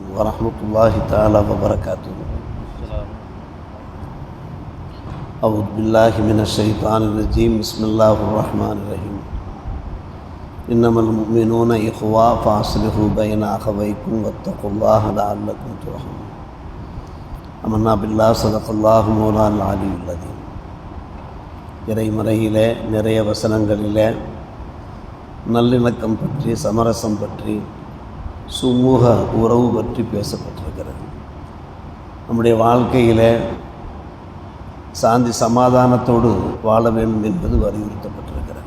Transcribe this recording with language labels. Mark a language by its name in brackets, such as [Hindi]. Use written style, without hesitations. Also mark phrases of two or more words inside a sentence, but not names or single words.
[Arabic] ورحمة الله تعالى وبركاته. أعوذ بالله من الشيطان الرجيم. بسم الله الرحمن الرحيم. إنما المؤمنون إخوة فأصلحوا بين أخويكم واتقوا الله لعلكم ترحمون. آمنا بالله صدق الله مولانا العلي العظيم. [Tamil] இறைமறையிலே நிறைய வசனங்களிலே நல்லிணக்கம் பற்றி, சமரசம் பற்றி, சுமூக உறவு பற்றி பேசப்பட்டிருக்கிறது. நம்முடைய வாழ்க்கையில் சாந்தி சமாதானத்தோடு வாழ வேண்டும் என்பது வலியுறுத்தப்பட்டிருக்கிறது.